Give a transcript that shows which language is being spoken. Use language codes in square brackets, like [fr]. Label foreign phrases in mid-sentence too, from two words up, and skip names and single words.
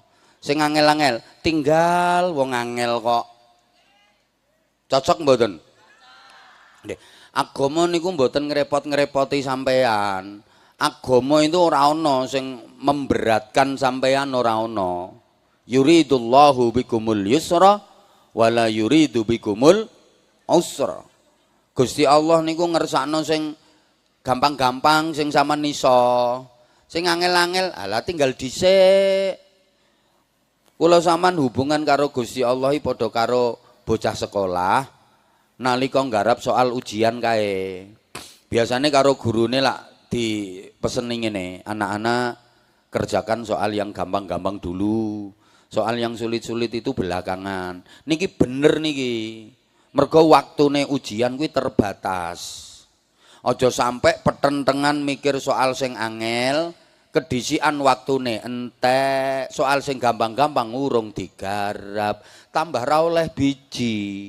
[jv] Sing angel-angel tinggal wong angel kok. Cocok mboten? Nggih. Agama niku mboten ngrepot-ngrepoti sampean. Agama itu ora ana sing memberatkan sampean, ora ana. [ar] يريد الله بكم اليسر ولا يريد بكم العسر. [jv] Gusti Allah niku ngersakno sing gampang-gampang, sing sampean iso. Sing angel-angel alah tinggal dhisik. Kula sampean hubungan karo Gusti Allah iki padha karo bocah sekolah nalika nggarap soal ujian kae. Biasanya karo gurune lak dipeseni ngene, [id] anak-anak kerjakan soal yang gampang-gampang dulu. Soal yang sulit-sulit itu belakangan. [jv] Niki bener niki. Mergo waktune ujian kuwi terbatas. Aja sampai petentengan mikir soal sing angel kedisian waktune entek, soal sing gampang-gampang urung digarap, tambah ra oleh biji.